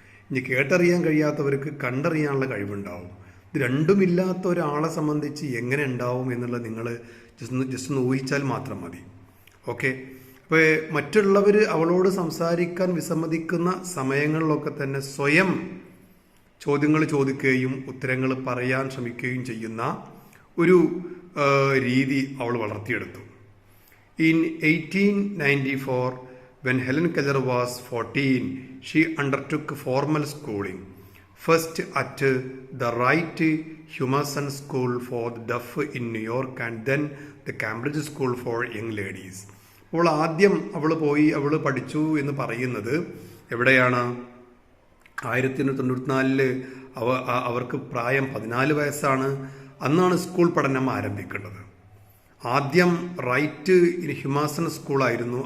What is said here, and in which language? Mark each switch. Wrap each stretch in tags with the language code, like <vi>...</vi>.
<ml>ഇനി കേട്ടറിയാൻ കഴിയാത്തവർക്ക് കണ്ടറിയാനുള്ള കഴിവുണ്ടാവും. ഇത് രണ്ടുമില്ലാത്ത ഒരാളെ സംബന്ധിച്ച് എങ്ങനെ ഉണ്ടാവും എന്നുള്ളത് നിങ്ങൾ ജസ്റ്റ് ഒന്ന് ഊഹിച്ചാൽ മാത്രം മതി. ഓക്കെ, അപ്പോൾ മറ്റുള്ളവർ അവളോട് സംസാരിക്കാൻ വിസമ്മതിക്കുന്ന സമയങ്ങളിലൊക്കെ തന്നെ സ്വയം ചോദ്യങ്ങൾ ചോദിക്കുകയും ഉത്തരങ്ങൾ പറയാൻ ശ്രമിക്കുകയും ചെയ്യുന്ന ഒരു രീതി അവൾ വളർത്തിയെടുത്തു.</ml> <en>In 1894, when Helen Keller was 14, she undertook formal schooling, first at the Wright Humason School for the Deaf in New York and then the Cambridge School for Young Ladies.</en> <ml>അപ്പോൾ ആദ്യം അവൾ പഠിച്ചു എന്ന് പറയുന്നത് എവിടെയാണ്? 1894 അവർക്ക് പ്രായം 14 വയസ്സാണ്. അന്നാണ് സ്കൂൾ പഠനം ആരംഭിക്കേണ്ടത്. ആദ്യം റൈറ്റ് ഹ്യൂമാസൺ സ്കൂളായിരുന്നു.</ml>